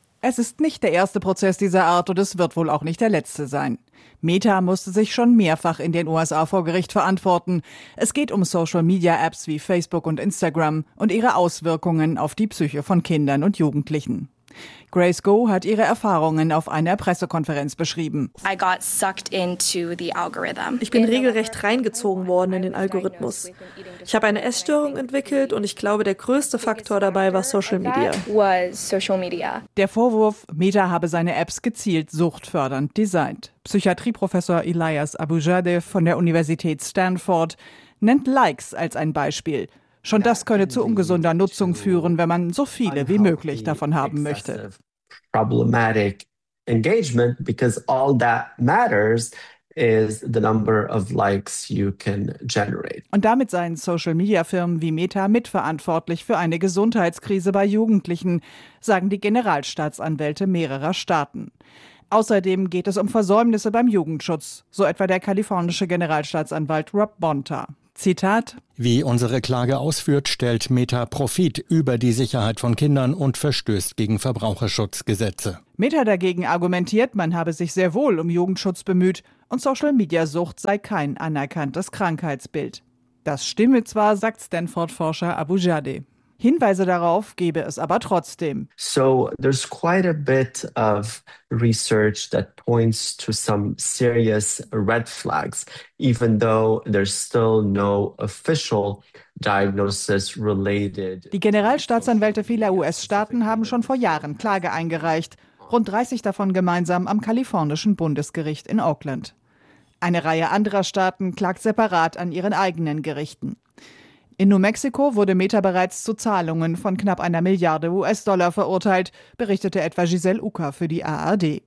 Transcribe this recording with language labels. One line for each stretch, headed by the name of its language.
German: Es ist nicht der erste Prozess dieser Art und es wird wohl auch nicht der letzte sein. Meta musste sich schon mehrfach in den USA vor Gericht verantworten. Es geht um Social-Media-Apps wie Facebook und Instagram und ihre Auswirkungen auf die Psyche von Kindern und Jugendlichen. Grace Goh hat ihre Erfahrungen auf einer Pressekonferenz beschrieben.
English: I got sucked into the algorithm.
German: Ich bin regelrecht reingezogen worden in den Algorithmus. Ich habe eine Essstörung entwickelt und ich glaube, der größte Faktor dabei war Social Media. Der Vorwurf, Meta habe seine Apps gezielt suchtfördernd designt. Psychiatrieprofessor Elias Abujadeh von der Universität Stanford nennt Likes als ein Beispiel. Schon das könne zu ungesunder Nutzung führen, wenn man so viele wie möglich davon haben möchte.
English: Problematic engagement, because all that matters is the number of likes you can generate.
German: Und damit seien Social-Media-Firmen wie Meta mitverantwortlich für eine Gesundheitskrise bei Jugendlichen, sagen die Generalstaatsanwälte mehrerer Staaten. Außerdem geht es um Versäumnisse beim Jugendschutz, so etwa der kalifornische Generalstaatsanwalt Rob Bonta. Zitat: Wie unsere Klage ausführt, stellt Meta Profit über die Sicherheit von Kindern und verstößt gegen Verbraucherschutzgesetze. Meta dagegen argumentiert, man habe sich sehr wohl um Jugendschutz bemüht und Social-Media-Sucht sei kein anerkanntes Krankheitsbild. Das stimme zwar, sagt Stanford-Forscher Abujadeh. Hinweise darauf gebe es aber trotzdem.
English: So there's quite a bit of research that points to some serious red flags, even though there's still no official diagnosis related.
German: Die Generalstaatsanwälte vieler US-Staaten haben schon vor Jahren Klage eingereicht, rund 30 davon gemeinsam am kalifornischen Bundesgericht in Oakland. Eine Reihe anderer Staaten klagt separat an ihren eigenen Gerichten. In New Mexico wurde Meta bereits zu Zahlungen von knapp 1 Milliarde US-Dollar verurteilt, berichtete etwa Giselle Ucker für die ARD.